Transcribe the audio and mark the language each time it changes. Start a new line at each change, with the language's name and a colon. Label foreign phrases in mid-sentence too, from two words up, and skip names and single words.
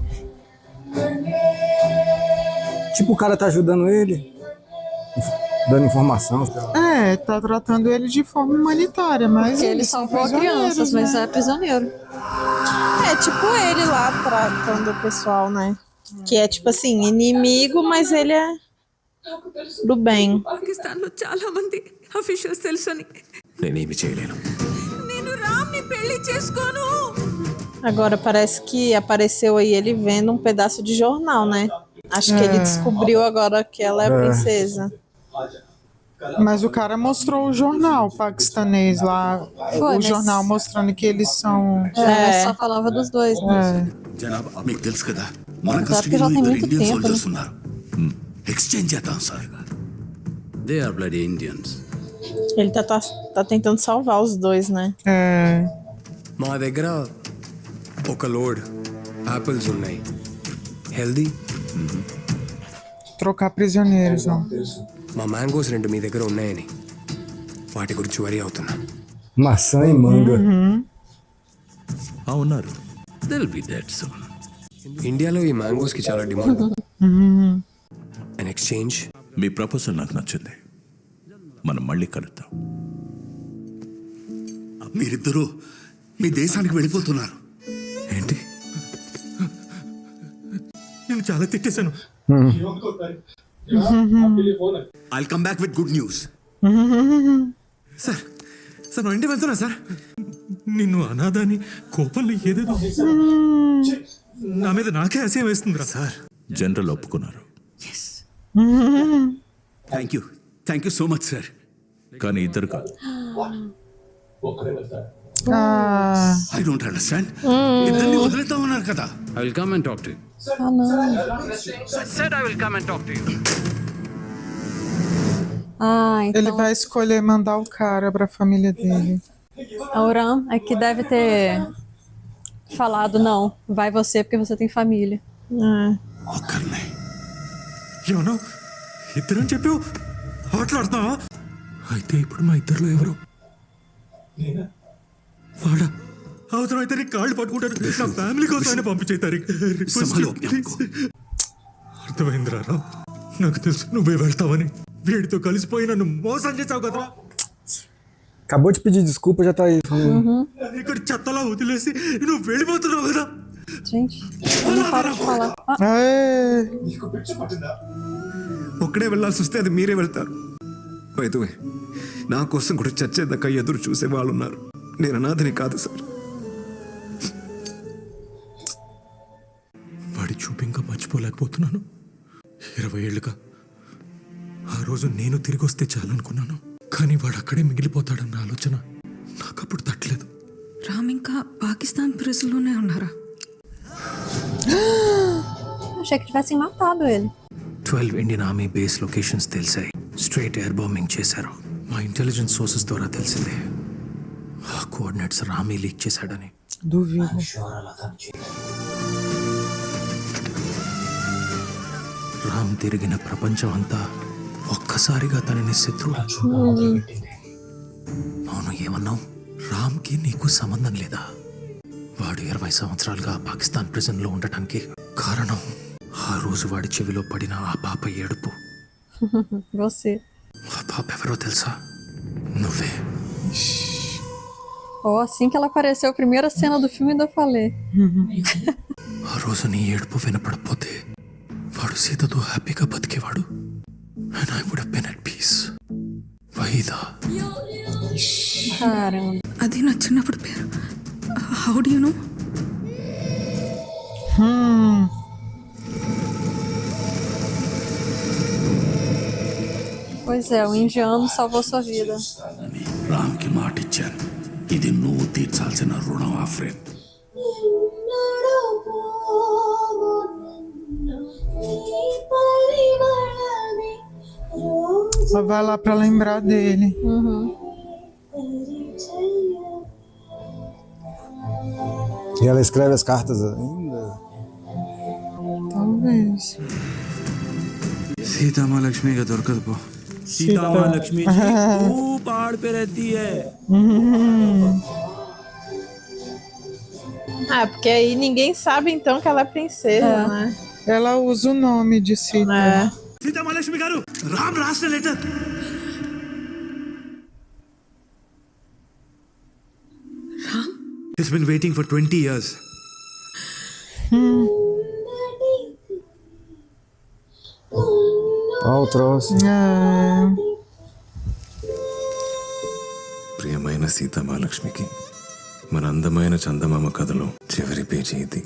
Portuguese: Tipo, o cara tá ajudando ele, dando informação. É, tá tratando ele de forma humanitária, mas Porque ele salvou crianças, mas é prisioneiro. É tipo ele lá tratando o pessoal, né? Que é tipo assim, inimigo, mas ele é do bem.
Telugu: పాకిస్తాన్లో చాలా మంది అఫీషియల్స్ తెలుసని. నేనేమి చేయలేను. నేను రామ్ని పెళ్లి చేసుకోను.
Portuguese: Agora parece que apareceu aí ele vendo um pedaço de jornal, né? Acho que ele descobriu agora que ela é a princesa. Mas o cara mostrou o jornal paquistanês lá. Foi, o jornal mostrando que eles são. Só falava dos dois, né?
Telugu: జనాబ్ మీకు తెలుసు కదా మన
Portuguese: Apesar que
Telugu: కస్టడీలో
Portuguese: já tem
Telugu: ఇద్దరు
Portuguese: muito
Telugu: ఇండియన్
Portuguese: tempo,
Telugu: సోల్జర్స్
Portuguese: né?
Telugu: ఉన్నారు. ఎక్స్చేంజ్ చేద్దాం సార్.
English: They are bloody Indians.
Portuguese: Ele tá tentando salvar os dois, né?
Telugu: మా దగ్గర ఒక లోడ్ యాపిల్స్ ఉన్నాయి. హెల్దీ.
Portuguese: Trocar prisioneiros, ó.
Telugu: మా మ్యాంగోస్ 2 మీ దగ్గర ఉన్నాయని వాటి గురించి వరి అవుతున్నా.
Portuguese: Maçã e manga.
Telugu: ఉన్నారు. దిల్ బి దట్ సూన్. ఇండియాలో ఈ మ్యాంగోస్ కి చాలా డిమాండ్.
English: and exchange.
Telugu: మీ ప్రపోజల్ నాకు నచ్చింది. మనం మళ్ళీ కలుద్దాం. మీరిద్దరూ మీ దేశానికి వెళ్ళిపోతున్నారు. ఏంటి? మిమ్మల్ని చాలా తిట్టేశాను.
English: I'll come back with good news.
Telugu: సార్ సార్ మా ఇంటికి వెళ్తున్నా సార్. నిన్ను అనాథాని కోపంలో ఏదేదో నా మీద నాకే అసహ్యం వేస్తుందిరా. సార్ జనరల్ ఒప్పుకున్నారు.
English: thank you so much
Telugu: సార్. కానీ ఇద్దరు కాదు.
English: I don't understand.
Telugu: ఇద్దరిని వదిలేద్దామన్నారు కదా.
English: I will come and talk to you. I said I will come and talk to you.
Portuguese: Então... Ele vai escolher mandar o cara pra família dele. A Oram é que deve ter falado, não, vai você porque você tem família.
Telugu: ఏమన్నా ఇద్దరని చెప్పావు, మాట్లాడుతున్నావా? అయితే ఇప్పుడు మా ఇద్దరిలో ఎవరు? వాడా? అవసరం అయితే నీ కాళ్ళు పట్టుకుంటారు. నా ఫ్యామిలీ కోసం ఆయన పంపించేతారు. అర్థమైందిరా రామ్, నాకు తెలుసు నువ్వే వెళ్తావని. వీడితో కలిసిపోయి నన్ను మోసం చేసావు కదరా.
Portuguese: Acabou de pedir desculpa, já tá aí.
Telugu: ఇక్కడ చెత్తలా వదిలేసి నువ్వు వెళ్ళిపోతున్నావు కదా.
Portuguese: Gente, eu não paro de falar.
Telugu: ఒక్కడే వెళ్ళాల్సి వస్తే అది మీరే వెళ్తారు. వైద్యమే నా కోసం కూడా చచ్చేదాకా ఎదురు చూసే వాళ్ళు ఉన్నారు. నేను అనాథని కాదు సార్. వాడి చూపు ఇంకా మర్చిపోలేకపోతున్నాను. 20 ఏళ్ళుగా ఆ రోజు నేను తిరిగి వస్తే చాలనుకున్నాను. కానీ వాడు అక్కడే మిగిలిపోతాడన్న ఆలోచన నాకు అప్పుడు తట్టలేదు. రామ్ ఇంకా పాకిస్తాన్ ప్రెస్లోనే ఉన్నారా?
Portuguese: Achei que tivessem matado ele.
Telugu: 12
English: Indian army base locations
Telugu: తెలిసాయి.
English: straight air bombing
Telugu: చేశారు. మా
English: intelligence sources
Telugu: ద్వారా తెలిసిందే. ఆ కోఆర్డినేట్స్ రామీ లీక్ చేశాడని.
Portuguese: Duvido.
Telugu: రామ్ తిరిగిన ప్రపంచం అంతా ఒక్కసారిగా తనని శత్రువు. అవును, ఏమన్నావు? రామ్కి నీకు సంబంధం లేదా? వాడు 20 సంవత్సరాలుగా పాకిస్తాన్ ప్రిజన్లో ఉండటానికి కారణం ఆ రోజు వాడి చెవిలో పడిన ఆ పాప ఏడుపు.
Portuguese: Você.
Telugu: ఆ పాప ఎవరో తెలుసా? నువ్వే.
Portuguese: Oh, assim que ela apareceu, a primeira cena do filme ainda falei.
Telugu: ఆ రోజు నీ ఏడుపు వినపడపోతే వాడు సీతతో హ్యాపీగా బతికేవాడు.
English: And I would have been at peace.
Telugu: వహీదా.
Portuguese: Caramba.
Telugu: అది నా చిన్నప్పుడు పేరు.
English: How do you know?
Portuguese: Pois é, o indiano salvou sua vida.
Telugu: రామ్కి మాట ఇచ్చాను. ఇది నువ్వు తీర్చాల్సిన రుణం ఆ ఫ్రెండ్.
Portuguese: Só vai lá pra lembrar dele. E ela escreve as cartas ainda? Talvez.
Telugu: సీతామహాలక్ష్మిగా దొరకదు పో.
Hindi: सीतामहालक्ष्मी जी वो पहाड़ पे रहती है.
Portuguese: Ah, porque aí ninguém sabe então que ela é princesa, né? Ela usa o nome de Sita.
Telugu: సీతామహాలక్ష్మి గారు, రామ్ రాసిన లెటర్. రామ్?
English: He's been waiting for 20 years.
Portuguese: Olha o troço.
Telugu: ప్రియమైన సీతామహాలక్ష్మికి మన అందమైన చందమామ కథలో చివరి పేజీ ఇది.